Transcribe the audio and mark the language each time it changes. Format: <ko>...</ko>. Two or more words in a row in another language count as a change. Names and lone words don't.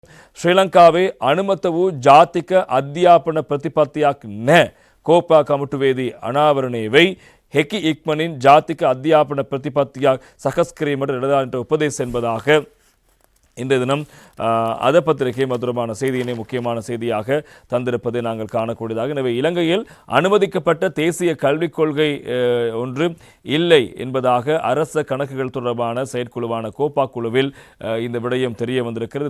<si>ශ්‍රී අනුමත වූ ජාතික අධ්‍යාපන ප්‍රතිපත්තියක් නැහැ. කෝපා කමිටුවේදී අනාවරණය වෙයි. හෙකි ඉක්මනින් ජාතික අධ්‍යාපන ප්‍රතිපත්තියක් සකස් කිරීමට නිලධාරීන්ට උපදෙස්</si> <ta>என்பதாக இன்றைய தினம் அத பத்திரிகை மதுரமான செய்தியினை முக்கியமான செய்தியாக தந்திருப்பதை நாங்கள் காணக்கூடியதாக. எனவே இலங்கையில் அனுமதிக்கப்பட்ட தேசிய கல்விக் கொள்கை ஒன்று இல்லை என்பதாக அரச கணக்குகள் தொடர்பான செயற்குழுவான கோப்பா குழுவில் இந்த விடயம் தெரிய வந்திருக்கிறது.</ta>